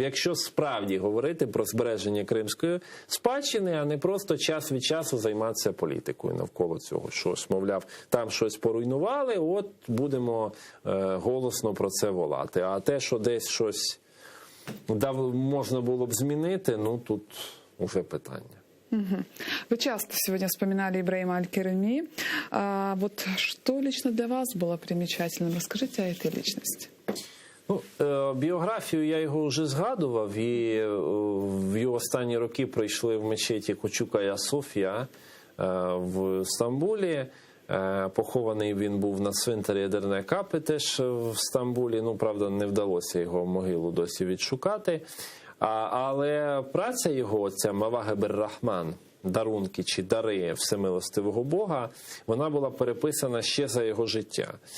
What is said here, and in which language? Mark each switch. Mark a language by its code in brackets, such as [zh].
[uk] Якщо справді говорити про збереження кримської спадщини, а не просто час від часу займатися політикою навколо цього. Щось, мовляв, там щось поруйнували, будемо голосно про це волати. А те, що десь щось можна було б змінити, тут уже питання. [ru] Вы часто сегодня вспоминали Ибраима аль-Кереми. Что лично для вас было примечательным? Расскажите о этой личности. [uk] Біографію я його вже згадував, і в його останні роки прийшли в мечеті Кочук Ая-Софія в Стамбулі. Похований він був на цвинтарі Едерне Капи теж в Стамбулі. Правда, не вдалося його могилу досі відшукати. Але праця його, ця Мавагиб ар-Рахман, дарунки чи дари всемилостивого Бога, вона була переписана ще за його життя.